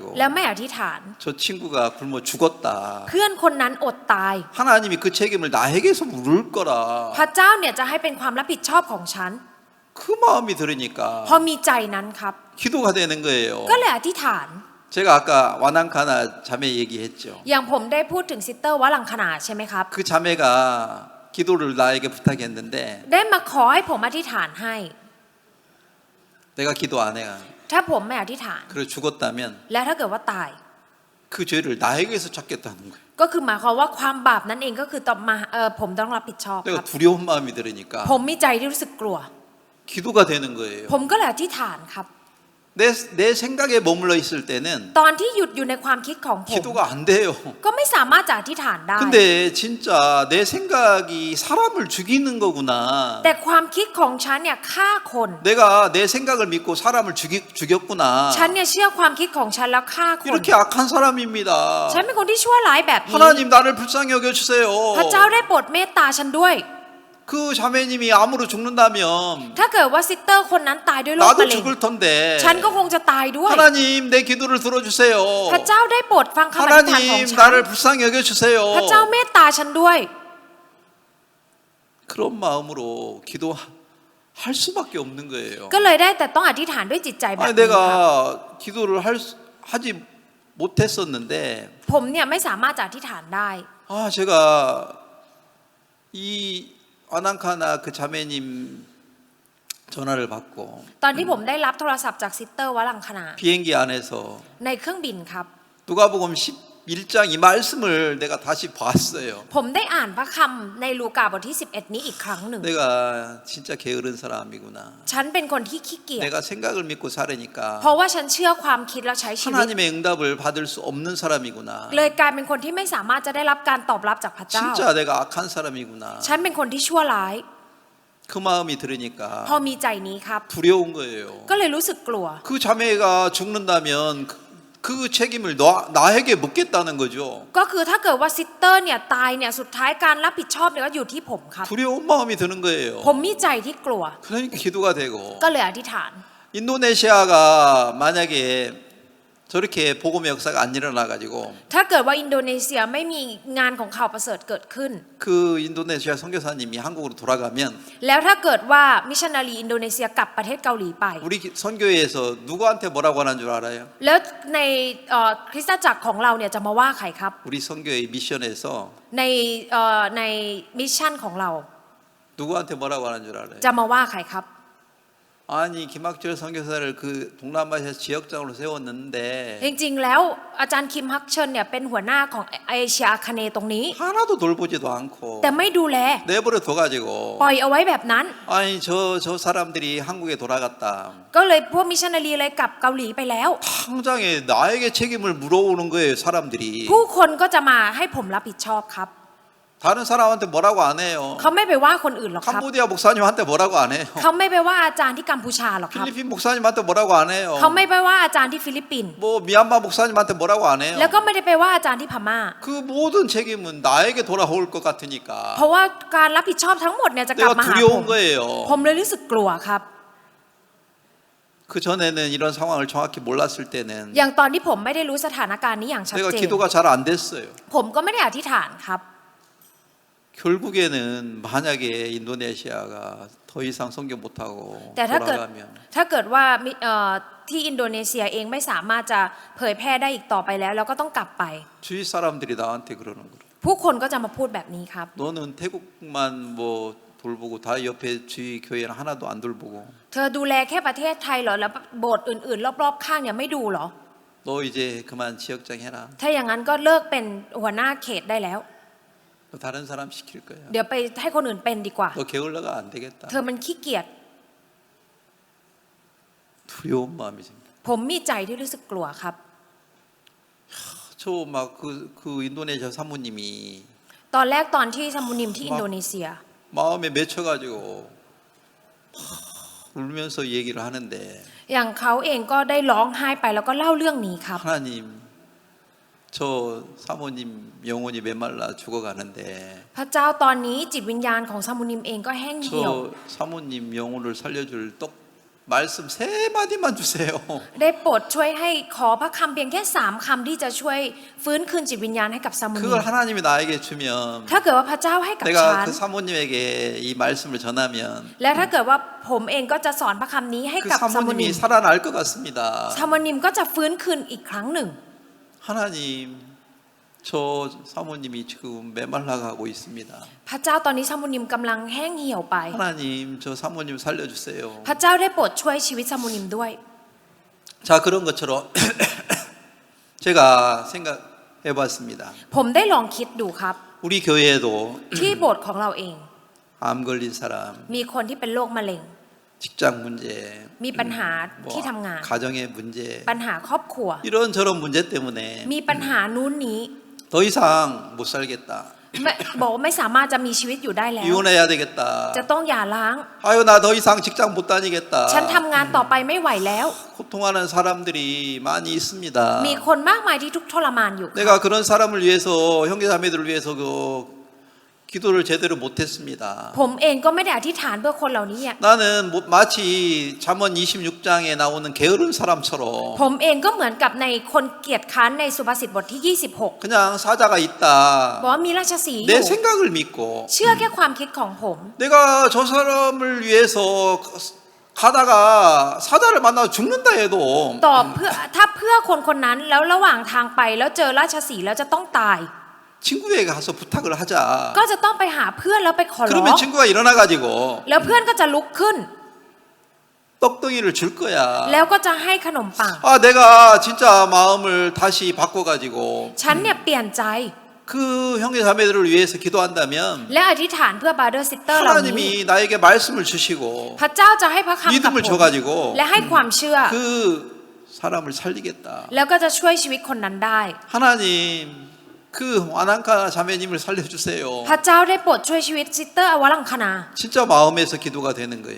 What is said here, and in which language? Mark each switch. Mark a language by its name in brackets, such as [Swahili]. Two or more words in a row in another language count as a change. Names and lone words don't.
[Thai] แล้วไม่อธิษฐาน [Korean] 저 친구가 굶어 죽었다. [Thai] เพื่อนคนนั้นอดตาย [Korean] 하나님이 그 책임을 나에게서 물을 거라. [Thai] พระเจ้าเนี่ยจะให้เป็นความรับผิดชอบของฉัน [Korean] 그 마음이 들으니까 [Thai] พอมีใจนั้นครับ [Korean] 기도가 되는 거예요. [Thai] ก็เลยอธิษฐาน [Korean] 제가 아까 와난카나 자매 얘기했죠. [Thai] อย่างผมได้พูดถึงซิสเตอร์วัลังคณาใช่ไหมครับ [Korean] 그 자매가 기도를 나에게 부탁했는데 [Thai] ได้มาขอให้ผมอธิษฐานให้ [Korean] 내가 기도 안 해. [Thai] ถ้าผมไม่อธิษฐาน [Korean] 그래 죽었다면 [Thai] และถ้าเกิดว่าตาย [Korean] 그 죄를 나에게서 찾겠다는 거예요. [Thai] ก็คือหมายความว่าความบาปนั้นเองก็คือต้องมาผมต้องรับผิดชอบค [Korean] 내가 [Thai] รับ [Korean] 두려운 마음이 들으니까 [Thai] ผมมีใจที่รู้สึกกลัว [Korean] 기도가 되는 거예요. [Thai] ผมก็เลยอธิษฐานครับ [Korean] 내 생각에 머물러 있을 때는 [Thai] ตอนที่หยุดอยู่ในความคิดของผม [Korean] 기도가 안 돼요. [Thai] ก็ไม่สามารถจะอธิษฐานได้ [Korean] 근데 진짜 내 생각이 사람을 죽이는 거구나. [Thai] แต่ความคิดของฉันเนี่ยฆ่าคน [Korean] 내가 내 생각을 믿고 사람을 죽였구나. [Thai] ฉันเนี่ยเชื่อความคิดของฉันแล้วฆ่าคน [Korean] 이렇게 악한 사람입니다. [Thai] ฉันเป็นคนที่ชั่วร้ายแบบนี้ [Korean] 하나님 나를 불쌍히 여겨주세요. [Thai] พระเจ้าได้โปรดเมตตาฉันด้วย [Korean] 그 자매님이 암으로 죽는다면 [Thai] ถ้าเกิดว่าซิสเตอร์คนนั้นตายด้วยโรคมะ [Korean] 나도 [Thai] เร็ง [Korean] 죽을 텐데 [Thai] ฉันก็คงจะตายด้วย [Korean] 하나님 내 기도를 들어주세요. [Thai] พระเจ้าได้โปรดฟังคำอธิษฐานของ [Korean] 하나님 [Thai] ฉัน [Korean] 나를 불쌍히 여겨주세요. [Thai] พระเจ้าเมตตาฉันด้วย [Korean] 그런 마음으로 기도할 수밖에 없는 거예요. [Thai] ก็เลยได้แต่ต้องอธิษฐานด้วยจิตใจแบบ [Korean] 아니 [Thai] นี้ครับ [Korean] 내가 기도를 하지 못했었는데 [Thai] ผมเนี่ยไม่สามารถจะอธิษฐานได้ [Korean] 아 제가 이 아난카나 그 자매님 전화를 받고 [Thai] ตอนที่ผมได้รับโทรศัพท์จากซิสเตอร์วลังคณา [Korean] 비행기 안에서 [Thai] ในเครื่องบินครับ [Korean] 누가복음 11장 이 말씀을 내가 다시 봤어요. [Thai] ผมได้อ่านพระคำในลูกาบทที่ 11 นี้อีกครั้งหนึ่ง [Korean] 내가 진짜 게으른 사람이구나. [Thai] ฉันเป็นคนที่ขี้เกียจ [Korean] 내가 생각을 믿고 살으니까 [Thai] เพราะว่าฉันเชื่อความคิดและใช้ชีวิต [Korean] 하나님의 응답을 받을 수 없는 사람이구나. [Thai] เลยกลายเป็นคนที่ไม่สามารถจะได้รับการตอบรับจากพระเจ้า [Korean] 진짜 내가 악한 사람이구나. [Thai] ฉันเป็นคนที่ชั่วร้าย [Korean] 그 마음이 들으니까 [Thai] พอมีใจนี้ครับ [Korean] 두려운 거예요. [Thai] ก็เลยรู้สึกกลัว [Korean] 그 자매가 죽는다면 그 책임을 나에게 묻겠다는 거죠. [Thai] ก็คือถ้าเกิดว่าซิสเตอร์เนี่ยตายเนี่ยสุดท้ายการรับผิดชอบเนี่ยก็อยู่ที่ผมครับ [Korean] 두려운 마음이 드는 거예요. [Thai] ผมมีใจที่กลัว [Korean] 그러니까 기도가 되고 [Thai] ก็เลยอธิษฐาน [Korean] 인도네시아가 만약에 저렇게 복음의 역사가 안 일어나 가지고 [Thai] ถ้าเกิดว่าอินโดนีเซียไม่มีงานของข่าวประเสริฐเกิดขึ้น [Korean] 그 인도네시아 선교사님이 한국으로 돌아가면 [Thai] แล้วถ้าเกิดว่ามิชชันนารีอินโดนีเซียกลับประเทศเกาหลีไป [Korean] 우리 선교회에서 누구한테 뭐라고 하는 줄 알아요? [Thai] แล้วในคริสตจักรของเราเนี่ยจะมาว่าใครครับ [Korean] 우리 선교회 미션에서 [Thai] ในมิชชั่นของเรา [Korean] 누구한테 뭐라고 하는 줄 알아요? [Thai] จะมาว่าใครครับ [Korean] 아니 김학철 선교사를 그 동남아시아 지역장으로 세웠는데 [Thai] จริงๆแล้วอาจารย์คิมฮักเชิญเนี่ยเป็นหัวหน้าของเอเชียอาคเนย์ตรงนี้ [Korean] 하나도 돌보지도 않고 [Thai] แต่ไม่ดูแล [Korean] 내버려 둬가지고 [Thai] ปล่อยเอาไว้แบบนั้น [Korean] 아니 저 사람들이 한국에 돌아갔다. [Thai] ก็เลยพวกมิชชันนารีเลยกลับเกาหลีไปแล้ว [Korean] 당장에 나에게 책임을 물어오는 거예요 사람들이. [Thai] ผู้คนก็จะมาให้ผมรับผิดชอบครับ [Korean] 다른 사람한테 뭐라고 안 해요. [Thai] เขาไม่ไปว่าคนอื่นหรอกครับ [Korean] 캄보디아 목사님한테 뭐라고 안 해요. [Thai] เขาไม่ไปว่าอาจารย์ที่กัมพูชาหรอกครับ [Korean] 필리핀 목사님한테 뭐라고 안 해요. [Thai] เขาไม่ไปว่าอาจารย์ที่ฟิลิปปินส์ [Korean] 뭐 미얀마 목사님한테 뭐라고 안 해요. [Thai] แล้วก็ไม่ได้ไปว่าอาจารย์ที่พม่า [Korean] 그 모든 책임은 나에게 돌아올 것 같으니까 [Thai] เพราะว่าการรับผิดชอบทั้งหมดเนี่ยจะกลับ [Korean] 내가 [Thai] มาหาผ [Korean] 두려운 [Thai] ม [Korean] 거예요. [Thai] ผมเลยรู้สึกกลัวครับ [Korean] 그 전에는 이런 상황을 정확히 몰랐을 때는 [Thai] อย่างตอนที่ผมไม่ได้รู้สถานการณ์นี้อย่างชัด [Korean] 내가 [Thai] เจน [Korean] 기도가 잘 안 됐어요. [Thai] ผมก็ไม่ได้อธิษฐานครับ [Korean] 결국에는 만약에 인도네시아가 더 이상 선교 못하고 [Thai] แต่ถ้าเกิด [Korean] 돌아가면 [Thai] ว่าที่อินโดนีเซียเองไม่สามารถจะเผยแพร่ได้อีกต่อไปแล้วก็ต้องกลับไป [Korean] 주위 사람들이 나한테 그러는 거예요. [Thai] ผู้คนก็จะมาพูดแบบนี้ครับ [Korean] 너는 태국만 뭐 돌보고 다 옆에 주위 교회는 하나도 안 돌보고 [Thai] เธอดูแลแค่ประเทศไทยเหรอแล้วโบสถ์อื่นๆรอบๆข้างเนี่ยไม่ดูเหรอ [Korean] 너 이제 그만 지역장 해라. [Thai] ถ้าอย่างนั้นก็เลิกเป็นหัวหน้าเขตได้แล้ว [Korean] 너 다른 사람 시킬 거야. [Thai] เดี๋ยวไปให้คนอื่นเป็นดีกว่า [Korean] 너 게을러가 안 되겠다. [Thai] เธอมันขี้เกียจ [Korean] 두려운 마음이 생겨. [Thai] ผมมีใจที่รู้สึกกลัวครับ [Korean] 저막그 인도네시아 사모님이 [Thai] ตอนแรกตอนที่ซามูนิมที่อินโดนีเซีย [Korean] 마음에 맺혀가지고 울면서 얘기를 하는데 [Thai] อย่างเขาเองก็ได้ร้องไห้ไปแล้วก็เล่าเรื่องนี้ครับ [Korean] 하나님 저 사모님 영혼이 메말라 죽어가는데 [Thai] พระเจ้าตอนนี้จิตวิญญาณของซามูนิมเองก็แห้งเหี่ยว [Korean] 저 사모님 영혼을 살려줄 똑 말씀 3마디만 주세요. [Thai] ได้โปรดช่วยให้ขอพระคำเพียงแค่3คำที่จะช่วยฟื้นคืนจิตวิญญาณให้กับซามูนิม [Korean] 그걸 하나님이 나에게 주면 [Thai] ถ้าเกิดว่าพระเจ้าให้กับฉั [Korean] 내가 [Thai] น [Korean] 그 사모님에게 이 말씀을 전하면 [Thai] และถ้าเกิดว่าผมเองก็จะสอนพระคำนี้ให้ [Korean] 그 [Thai] กับซามูนิม [Korean] 사모님이 살아날 것 같습니다. [Thai] ซามูนิมก็จะฟื้นคืนอีกครั้งหนึ่ง [Korean] 하나님 저 사모님이 지금 메말라가고 있습니다. [Thai] พระเจ้าตอนนี้ซามูนิมกำลังแห้งเหี่ยวไป [Korean] 하나님 저 사모님 살려주세요. [Thai] พระเจ้าได้โปรดช่วยชีวิตซามูนิมด้วย [Korean] 자 그런 것처럼 제가 생각해봤습니다. [Thai] ผมได้ลองคิดดูครับ [Korean] 우리 교회에도 [Thai] ที่โบสถ์ของเราเอง [Korean] 암 걸린 사람, [Thai] มีคนที่เป็นโรคมะเร็ง [Korean] 직장 문제, [Thai] มีปัญหาที่ทำงาน [Korean] 가정의 문제, [Thai] ปัญหาครอบครัว [Korean] 이런저런 문제 때문에 [Thai] มีปัญหานู้นนี้ [Korean] 더 이상 못 살겠다. [Thai] บอกว่าไม่สามารถจะมีชีวิตอยู่ได้แล้ว [Korean] 이혼해야 되겠다. [Thai] จะต้องหย่าร้าง [Korean] 아유 나 더 이상 직장 못 다니겠다. [Thai] ฉันทำงานต่อไปไม่ไหวแล้ว [Korean] 고통하는 사람들이 많이 있습니다. [Thai] มีคนมากมายที่ทุกข์ทรมานอยู่ [Korean] 내가 그런 사람을 위해서 형제자매들을 위해서 그 기도를 제대로 못했습니다. [Thai] ผมเองก็ไม่ได้อธิษฐานเพื่อคนเหล่านี้ [Korean] 나는 마치 잠언 26장에 나오는 게으른 사람처럼 [Thai] ผมเองก็เหมือนกับในคนเกียจคร้านในสุภาษิตบทที่ 26 [Korean] 그냥 사자가 [Thai] บ [Korean] 있다. [Thai] อกว่ามีราชสีห์อ [Korean] 내 [Thai] ยู่ [Korean] 생각을 믿고 [Thai] เชื่อแค่ความคิดของผม [Korean] 내가 저 사람을 위해서 가다가 사자를 만나서 죽는다 해도 [Thai] ตอบเพื่อถ้าเพื่อคนคนนั้นแล้วระหว่างทางไปแล้วเจอราชสีห์แล้วจะต้องตาย [Korean] 친구에게 가서 부탁을 하자. [Thai] ก็จะต้องไปหาเพื่อนแล้วไปขอร้อง [Korean] 그러면 친구가 일어나 가지고 [Thai] แล้วเพื่อนก็จะลุกขึ้น [Korean] 떡덩이를 줄 거야. [Thai] แล้วก็จะให้ขนมปัง [Korean] 아, 내가 진짜 마음을 다시 바꿔 가지고 [Thai] ฉันเนี่ยเปลี่ยนใจ [Korean] 그 형제 자매들을 위해서 기도한다면 [Thai] และอธิษฐานเพื่อ [English] brother sister [Thai] เหล่านี้ [Korean] 하나님이 나에게 말씀을 주시고 [Thai] พระเจ้าจะให้พระคำกับ [Korean] 믿음을 [Thai] ผม [Korean] 줘가지고 [Thai] และให้ความเชื่อ [Korean] 그 사람을 살리겠다. [Thai] แล้วก็จะช่วยชีวิตคนนั้นได้ [Korean] 하나님 그 와난카 자매님을 살려주세요. [Thai] พระเจ้าได้โปรดช่วยชีวิตซิสเตอร์อวลังคณา [Korean] 진짜 마음에서 기도가 되는 거예요.